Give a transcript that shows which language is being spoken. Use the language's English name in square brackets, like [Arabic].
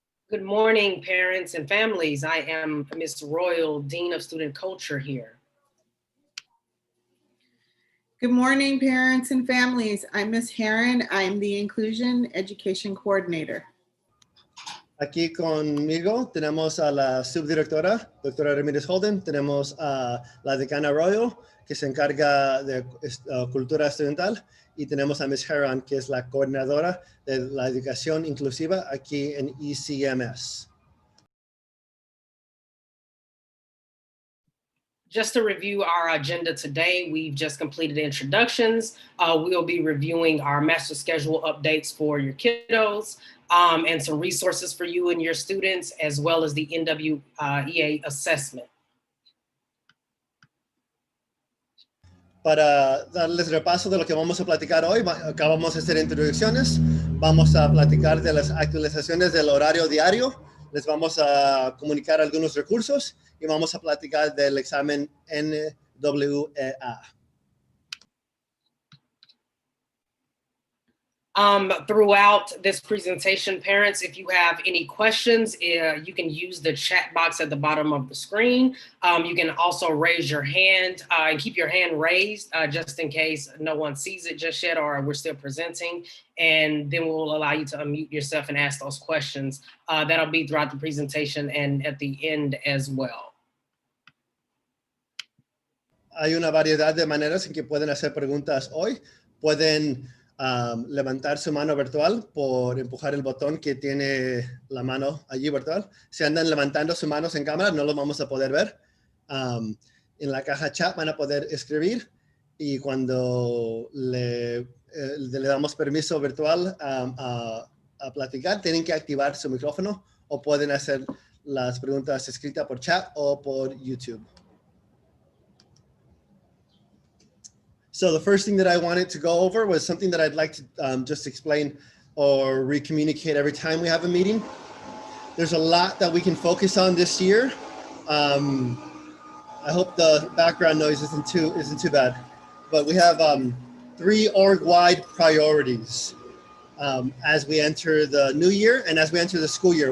[English] Good morning, parents and families. I am Ms. Royal, Dean of Student Culture here. Good morning, parents and families. I'm Ms. Heron. I'm the Inclusion Education Coordinator. [Spanish] Aquí conmigo tenemos a la subdirectora, doctora Ramírez Holden. Tenemos a la decana Royal, que se encarga de cultura estudiantil. Y tenemos a Ms. Heron, que es la coordinadora de la educación inclusiva aquí en ECMS. [English] Just to review our agenda today, we've just completed introductions. We'll be reviewing our master schedule updates for your kiddos and some resources for you and your students, as well as the NWEA assessment. [Spanish] Para darles repaso de lo que vamos a platicar hoy, acabamos de hacer introducciones. Vamos a platicar de las actualizaciones del horario diario. Les vamos a comunicar algunos recursos y vamos a platicar del examen NWEA. [English] Throughout this presentation, parents, if you have any questions, you can use the chat box at the bottom of the screen. You can also raise your hand and keep your hand raised just in case no one sees it just yet or we're still presenting. And then we'll allow you to unmute yourself and ask those questions. That'll be throughout the presentation and at the end as well. [Spanish] Hay una variedad de maneras en que pueden hacer preguntas hoy. Pueden levantar su mano virtual por empujar el botón que tiene la mano allí virtual. Si andan levantando sus manos en cámara, no lo vamos a poder ver. En la caja chat van a poder escribir y cuando le damos permiso virtual a platicar, tienen que activar su micrófono o pueden hacer las preguntas escritas por chat o por YouTube. [English] So the first thing that I wanted to go over was something that I'd like to just explain or re-communicate every time we have a meeting. There's a lot that we can focus on this year. I hope the background noise isn't too bad, but we have 3 org-wide priorities as we enter the new year and as we enter the school year.